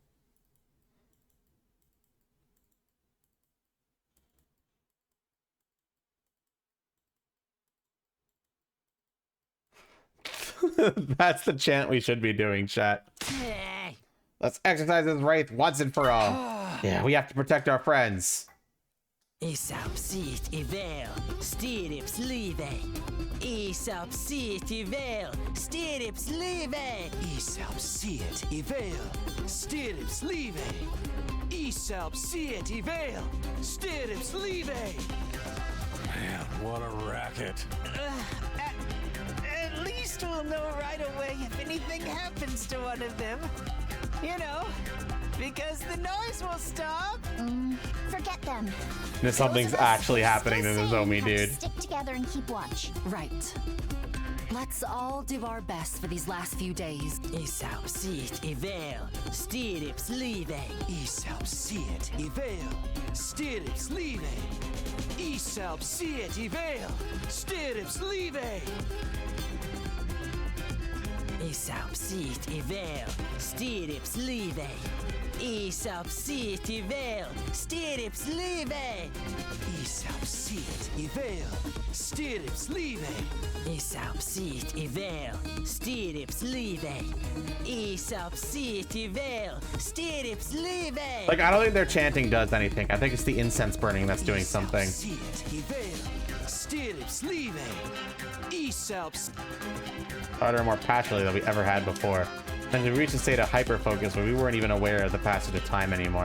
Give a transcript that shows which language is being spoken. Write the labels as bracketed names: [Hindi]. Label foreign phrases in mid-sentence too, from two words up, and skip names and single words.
[English] That's the chant we should be doing, chat. Let's exercise this wraith once and for all. Yeah, we have to protect our friends. Isabsit ivel, stirrips live. Isabsit ivel, stirrips live. Isabsit ivel, stirrips live. Isabsit ivel, stirrips live. Man, what a racket. At least we'll know right away if anything happens to one of them. You know, because the noise will stop. Forget them. Something's actually happening to Nozomi, dude. Stick together and keep watch. Right. Let's all do our best for these last few days. Isabsit ivel, stirrips live. Isabsit ivel, stirrips live. Isabsit ivel, stirrips live. Isabsit ivel, stirrips live. Isabsit ivel, stirrips live. Isabsit ivel, stirrips live. Isabsit ivel, stirrips live. Isabsit ivel, stirrips live. Like, I don't think their chanting does anything. I think it's the incense burning that's doing something. Harder, more passionately than we ever had before. And we reached a state of hyper focus where we weren't even aware of the passage of time anymore.